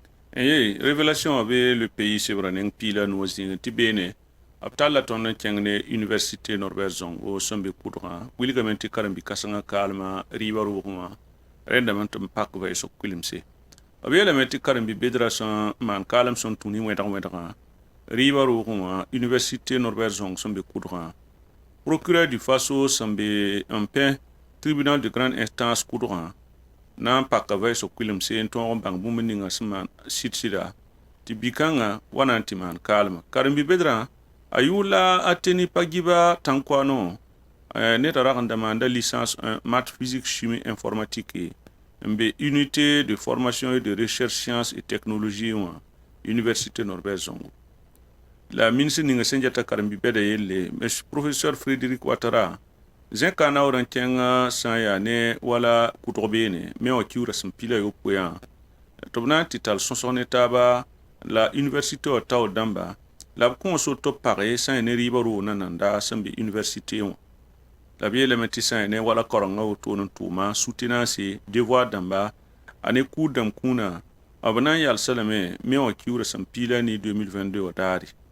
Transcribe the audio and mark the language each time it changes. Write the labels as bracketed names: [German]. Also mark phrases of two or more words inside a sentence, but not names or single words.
[Mossi] révélation be le pays sebra neng pila no zĩng tɩ beene b tall la tõnd n kẽng ne université norbert zongo sẽn be kʋdgã wilgame tɩ karen-bi-kãsengã kaalmã rɩɩbã roogẽ wã rẽndame tɩ m pak vɛɛsg kuilmse b yeelame tɩ karen-bi-bedrã sẽn maan kaalem sẽn tũ ne wẽdg-wẽdgã rɩɩbã roogẽ wã université norbert zong sẽn be kʋdgã [French] procureur du faso [Mossi] sẽn be n pẽ [French] tribunal de grande instance [Mossi] kʋdgã na n pak vɛɛsg kuilmse n tõog n bãng bũmb ninga sẽn maan sɩd-sɩda tɩ bi-kãngã wa na n tɩ maan kaalmã karen-bi-bedrã a yʋʋr la a teni pagiba tãn-koanõ neda rag n da maanda [French] licence 1 maths physique chimie informatique [Mossi] n be [French] unité de formation et de recherche sciences et technologie [Mossi] wã université norbert zongo la ministre ninga sẽn geta karen-bi-bɛda yelle professeur frédéric watara zẽka naoor n kẽng sã n yaa ne wala kʋtg beene me wã kiuurã sẽn pila yopoyã tɩ b na n tɩ tall sõsg ne taaba la université wã taoor dãmba la b kõos woto page sã n ne rɩɩbã roog nananda sẽn be université wã la b yeelame tɩ sã n ne wala kaorengã wotoon n tʋʋma [French] soutenance devoir [Mossi] dãmba a ne kʋʋr dãmb kũunã b na n yalsa lame me wã kiuurã sẽn piila ne 2022 wã daare